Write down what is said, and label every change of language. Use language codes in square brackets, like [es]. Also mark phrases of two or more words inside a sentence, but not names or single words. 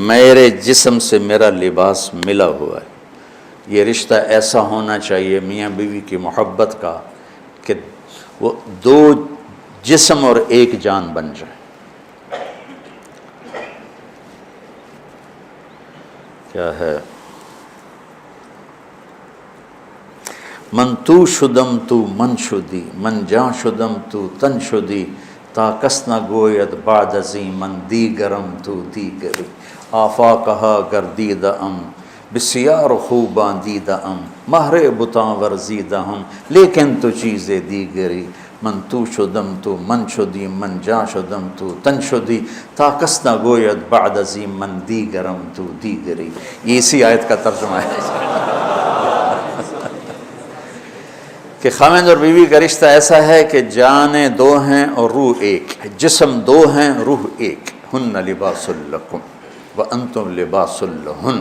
[ur] میرے جسم سے میرا لباس ملا ہوا ہے، یہ رشتہ ایسا ہونا چاہیے میاں بیوی کی محبت کا کہ وہ 2 جسم اور 1 جان بن جائے۔ کیا ہے؟ [fa] من تو شدم تو من شدی، من جاں شدم تو تن شدی، تا کس نہ گوید بعد ازیں من دیگرم تو دیگری، آفاقہا گردیدہ ام بسیار خوب باندیدہ ام مہر بتاں ورزیدہ ہم، لیکن تو چیزیں دیگری من تو شدم تو من شدی من جا شدم تو تن شدی تا کس نہ گوید بعد ازیم من دیگرم تو دیگری. [ur] یہ اسی آیت کا ترجمہ ہے کہ خاوند اور بیوی کا رشتہ ایسا ہے کہ جانیں دو ہیں اور روح ایک ہے، جسم دو ہیں روح ایک. [ar] ہن لباس لکم وانتم لباس لہن.